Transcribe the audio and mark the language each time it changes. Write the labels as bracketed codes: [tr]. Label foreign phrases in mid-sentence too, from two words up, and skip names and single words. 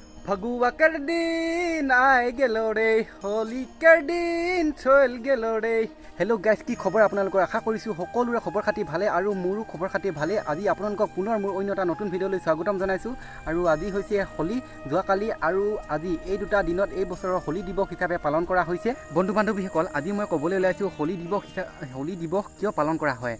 [sck] फगुआ कर दिन आए गेलो रे होली कर दिन चल गेलो रे। [en] hello guys, [as] কি খবৰ আপোনালোকৰ? আশা কৰিছোঁ সকলোৰে খবৰ খাতি ভালে আৰু মোৰো খবৰ খাতি ভালে। আজি আপোনালোকক পুনৰ মোৰ অন্য এটা নতুন ভিডিঅ'লৈ স্বাগতম জনাইছোঁ। আৰু আজি হৈছে হোলি। যোৱাকালি আৰু আজি এই দুটা দিনত এই বছৰৰ হোলি দিৱস হিচাপে পালন কৰা হৈছে। বন্ধু বান্ধৱীসকল, আজি মই ক'বলৈ ওলাইছোঁ হোলি দিৱস কিয় পালন কৰা হয়।